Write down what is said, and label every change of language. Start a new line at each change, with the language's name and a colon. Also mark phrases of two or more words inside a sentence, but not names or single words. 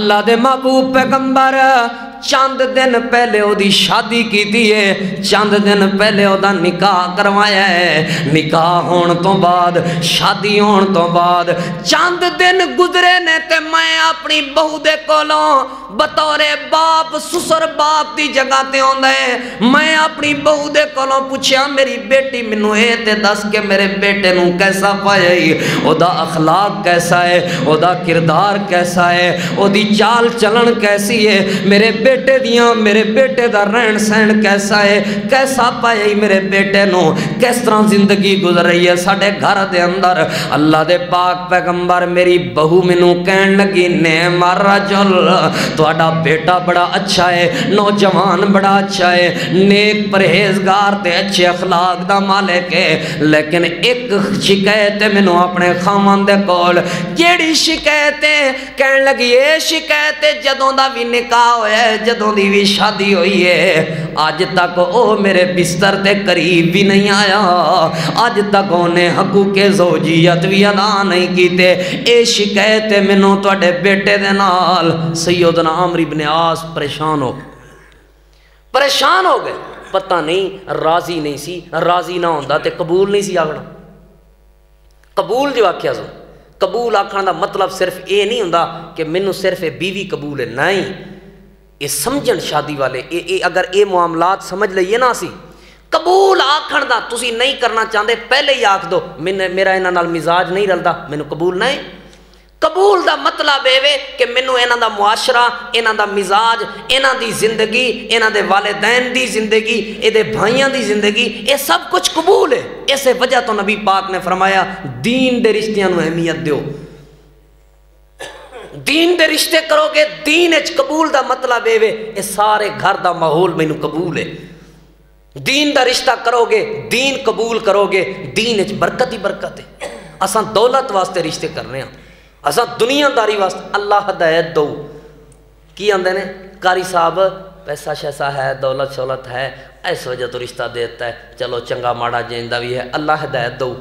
Punjabi: اللہ دے محبوب پیغمبر چند دن پہلے او دی شادی کیتی ہے، چند دن پہلے او دا نکاح کروایا ہے، نکاح ہون تو بعد شادی ہون تو بعد چند دن گزرے نے تے میں اپنی بہو دے کولوں بطور باپ سسر باپ دی جگہ تے ہوندا ہے، میں اپنی بہو دے کولوں پوچھیا میری بیٹی مینوں اے تے دس کے میرے بیٹے نوں کیسا پایا او دا اخلاق کیسا ہے، او دا کردار کیسا ہے، او دی چال چلن کیسی ہے، میرے بیٹے دیاں میرے بیٹے دا رہن سہن کیسا ہے، کیسا پایا میرے بیٹے نوں، کس طرح زندگی گزر رہی ہے ساڈے گھر دے اندر۔ اللہ دے پاک پیغمبر میری بہو مینوں کہن لگی
Arabic: نعم الرجل،
Punjabi: تہاڈا بیٹا بڑا اچھا ہے، نوجوان بڑا اچھا ہے، نیک پرہیزگار تے اچھے اخلاق دا مالک ہے، لیکن ایک شکایت ہے مینوں اپنے خاوند دے کول۔ جیڑی شکایت ہے کہن لگی اے شکایت ہے جدوں دا بھی نکاح ہویا ہے، جدوں دی بھی شادی ہوئی ہے، آج تک او میرے بستر تے قریب بھی نہیں آیا، آج تک انہیں حقوق زوجیت بھی ادا نہیں کیتے، اے شکایت ہے مینوں تواڈے بیٹے دے نال۔ سیدنا عمرو بن عاص پریشان ہو گئے، پتہ نہیں راضی نہیں سی، راضی نہ ہوندا تے قبول نہیں سی آکھنا۔ قبول جو آکھیا سو، قبول آکھن دا مطلب صرف اے نہیں ہوندا کہ مینوں صرف اے بیوی قبول ہے، نہیں، اے سمجھن شادی والے اگر اے معاملات سمجھ لئیے نا سی قبول آکھن دا تسی نہیں کرنا چاہندے پہلے ہی آکھ دو میرا انہاں نال مزاج نہیں رلدا، مینوں قبول نہیں۔ قبول دا مطلب اے کہ مینوں انہاں دا معاشرہ، انہاں دا مزاج، انہاں دی زندگی، انہاں دے والدین دی زندگی، اے دے بھائیاں دی زندگی، اے سب کچھ قبول ہے۔ اسے وجہ تو نبی پاک نے فرمایا دین دے رشتیاں نو اہمیت دیو، دین دے رشتے کرو گے، دین اچ قبول دا مطلب اے سارے گھر دا ماحول مینوں قبول ہے۔ دین دا رشتہ کرو گے، دین قبول کرو گے، دین اچ برکت ہی برکت ہے۔ اساں دولت واسطے رشتے کر رہے ہیں، اساں دنیا داری واسطے، اللہ ہدایت دو کی آندے نے قاری صاحب پیسہ شیسا ہے، دولت شولت ہے، اس وجہ تو رشتہ دیتا ہے، چلو چنگا ماڑا جیندہ بھی ہے، اللہ ہدایت دو۔